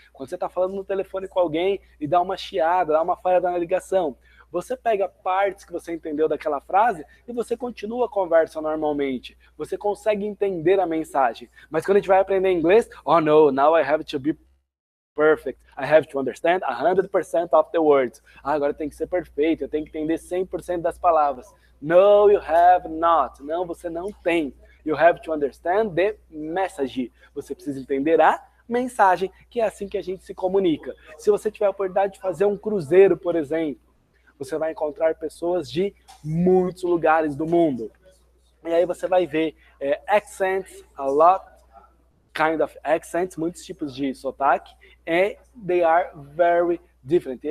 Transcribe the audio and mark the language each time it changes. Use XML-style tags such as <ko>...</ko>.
<pt>Quando você está falando no telefone com alguém e dá uma chiada, dá uma falha na ligação, você pega partes que você entendeu daquela frase e você continua a conversa normalmente. Você consegue entender a mensagem. Mas quando a gente vai aprender inglês,</pt> <en>oh no, now I have to be perfect. I have to understand 100% of the words.</en> <pt>Agora tem que ser perfeito, eu tenho que entender 100% das palavras.</pt> <en>No, you have not.</en> <pt>Não, você não tem.</pt> <en>You have to understand the message.</en> <pt>Você precisa entender a mensagem, que é assim que a gente se comunica. Se você tiver a oportunidade de fazer um cruzeiro, por exemplo, você vai encontrar pessoas de muitos lugares do mundo. E aí você vai ver</pt> <en>accents, a lot kind of accents,</en> <pt>muitos tipos de sotaque,</pt> <en>and they are very different.</en>